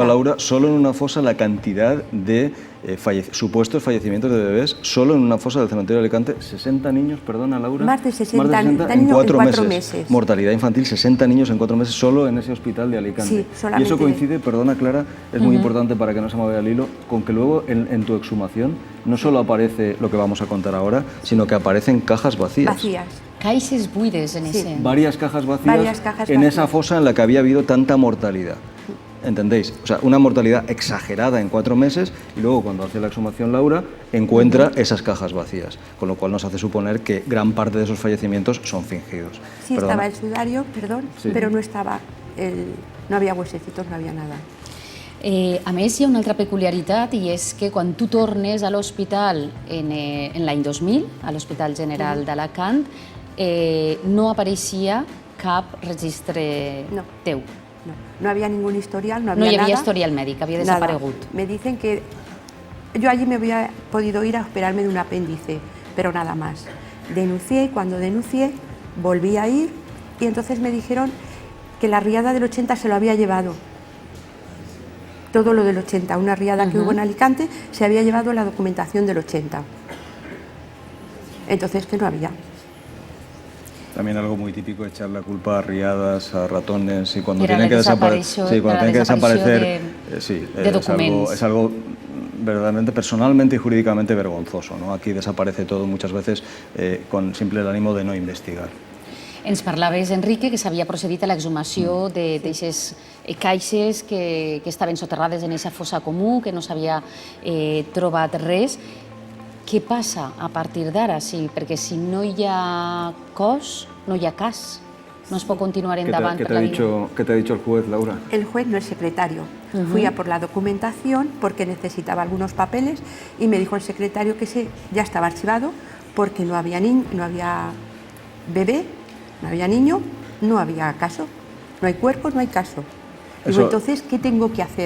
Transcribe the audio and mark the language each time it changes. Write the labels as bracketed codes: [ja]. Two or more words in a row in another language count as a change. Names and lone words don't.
[es] A Laura, solo en una fosa la cantidad de supuestos fallecimientos de bebés, solo en una fosa del cementerio de Alicante, 60 niños, perdona Laura. Más de 60 niños en 4 meses. Mortalidad infantil, 60 niños en 4 meses solo en ese hospital de Alicante. Sí, solamente. Y eso coincide, perdona Clara, es muy importante para que no se me vaya el hilo, con que luego en tu exhumación no solo aparece lo que vamos a contar ahora, sino que aparecen cajas vacías. [ca] Caixes buides [es] en ese... Varias cajas vacías en esa fosa en la que había habido tanta mortalidad. ¿Entendéis? O sea, una mortalidad exagerada en 4 meses y luego cuando hace la exhumación Laura encuentra esas cajas vacías, con lo cual nos hace suponer que gran parte de esos fallecimientos son fingidos. Sí, estaba el sudario, pero no estaba no había huesecitos, no había nada. [ca] A més, hi ha una altra peculiaritat i és que quan tu tornes a l'hospital en l'any 2000, a l'Hospital General d'Alacant, no apareixia cap registre teu. [es] No había ningún historial, no había nada. No había historial médico, había desaparegut. Me dicen que yo allí me había podido ir a operarme de un apéndice, pero nada más. Denuncié y cuando denuncié volví a ir y entonces me dijeron que la riada del 80 se lo había llevado. Todo lo del 80, una riada que hubo en Alicante, se había llevado la documentación del 80. Entonces que no había. También algo muy típico, echar la culpa a riadas, a ratones y cuando Era tienen que desaparecer, documentos. Es algo verdaderamente, personalmente y jurídicamente vergonzoso, ¿no? Aquí desaparece todo muchas veces con simple el ánimo de no investigar. [ca] Ens parlaves, Enrique, que s'havia procedit a l'exhumació d'aquestes caixes que estaven soterrades en aquesta fossa comú, que no s'havia trobat res. Què passa a partir d'ara? Sí, perquè si no hi ha cos, no hi ha cas. no es pot continuar [es] ¿Qué [ca] endavant [es] te, [ca] per la vida. [es] ¿Qué te ha dicho el juez, Laura? El juez no es secretario. Fui a por la documentación porque necesitaba algunos papeles y me dijo el secretario que ya estaba archivado porque no había bebé, no había niño, no había caso. No hay cuerpo, no hay caso. Digo, entonces, ¿qué tengo que hacer?